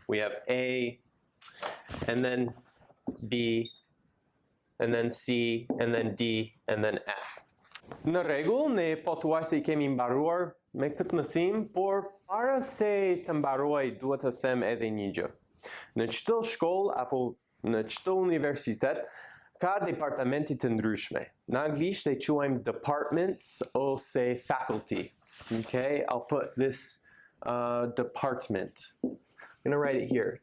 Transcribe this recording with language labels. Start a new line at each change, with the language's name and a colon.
English: We have A, and then B, and then C, and then D, and then F.
Albanian: Në rregull, ne pothuajse I kemi mbaruar me këtë mësim, por para se të mbaroj duhet të them edhe një gjë. Në çdo shkollë apo në çdo universitet ka departamenti të ndryshme. Në anglisht e quajmë departments ose faculty.
English: Okay, I'll put this department. I'm going to write it here.